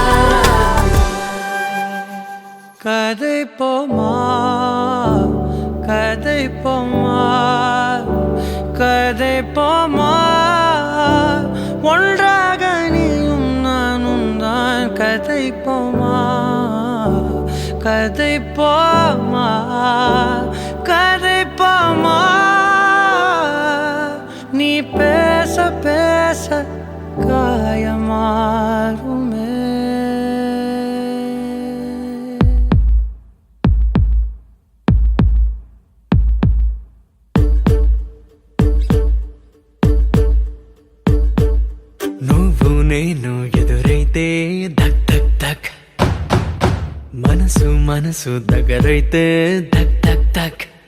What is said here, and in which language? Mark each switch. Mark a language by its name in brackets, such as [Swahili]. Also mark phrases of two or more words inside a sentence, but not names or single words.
[Tamil] கதை போமா கதை போமா கதை போமா, ஒன்றாக நீயும் நானும் தான். கதை போமா கதை போமா கதை போமா, நீ பேச பேச காயமாறுமே. [Telugu] నువ్వు నేను ఎదురైతే ధక్ ధక్ ధక్, మనసు మనసు దగ్గరైతే ధక్ ధక్ ధక్,